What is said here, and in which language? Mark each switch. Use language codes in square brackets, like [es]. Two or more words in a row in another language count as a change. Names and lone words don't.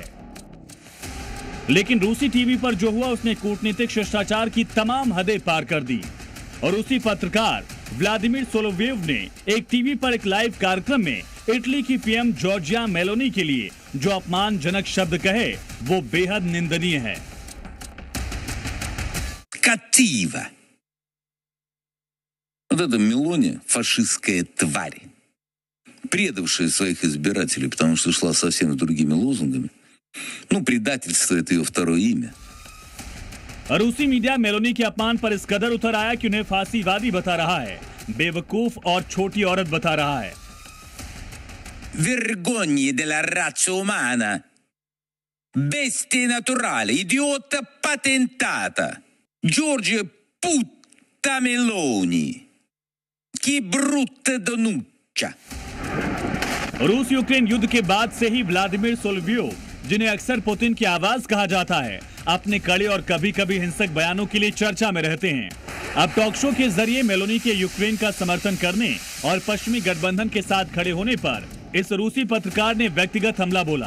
[hi] लेकिन रूसी टीवी पर जो हुआ उसने कूटनीतिक शिष्टाचार की तमाम हदें पार कर दी और उसी पत्रकार व्लादिमीर सोलोवेव ने एक टीवी पर एक लाइव कार्यक्रम में इटली की पीएम जॉर्जिया मेलोनी के लिए जो अपमानजनक शब्द कहे वो बेहद निंदनीय है। [it] Cattiva. [ru] Вот это Мелони фашистская тварь, предавшая своих избирателей, потому что шла совсем с другими лозунгами. Ну, предательство — это ее второе имя. [hi] रूसी मीडिया मेलोनी के अपमान पर इस कदर उतर आया कि उन्हें फांसीवादी बता रहा है, बेवकूफ और छोटी औरत बता रहा है। [it] Vergogne della razza umana, bestia naturale, idiota patentata, Giorgia Putta Meloni. che brutta donnaccia. [hi] रूस यूक्रेन युद्ध के बाद से ही व्लादिमीर सोलोवेव, जिन्हें अक्सर पुतिन की आवाज कहा जाता है, अपने कड़े और कभी-कभी हिंसक बयानों के लिए चर्चा में रहते हैं। अब टॉक शो के जरिए मेलोनी के यूक्रेन का समर्थन करने और पश्चिमी गठबंधन के साथ खड़े होने पर इस रूसी पत्रकार ने व्यक्तिगत हमला बोला।